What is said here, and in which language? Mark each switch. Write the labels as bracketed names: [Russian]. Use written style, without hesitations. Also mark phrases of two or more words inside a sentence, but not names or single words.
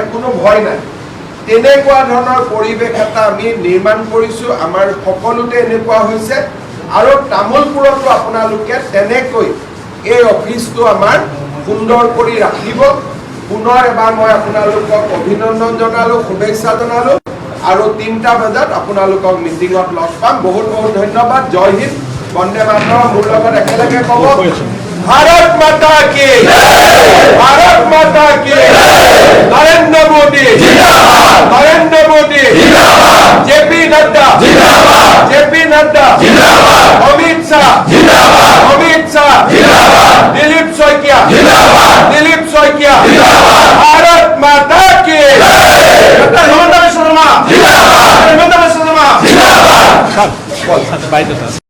[Assamese] কোনো ভয় নাই তেনেকুৱা ধৰণৰ পৰিৱেশ এটা আমি নিৰ্মাণ কৰিছোঁ আমাৰ সকলোতে এনেকুৱা হৈছে আৰু তামুলপুৰতো আপোনালোকে তেনেকৈ এই অফিচটো আমাৰ সুন্দৰ কৰি ৰাখিব পুনৰ এবাৰ মই আপোনালোকক অভিনন্দন জনালোঁ শুভেচ্ছা জনালোঁ আৰু 3টা বজাত আপোনালোকক মিটিঙত লগ পাম বহুত বহুত ধন্যবাদ [Hindi] जय हिंद वंदे मातरम [Assamese] মোৰ লগত একেলগে ক'ব [Hindi] भारत माता की भारत माता की नरेंद्र मोदी नरेंद्र मोदी जेपी नड्डा अमित शाह दिलीप शइकिया भारत माता की हिमंत विश्व शर्मा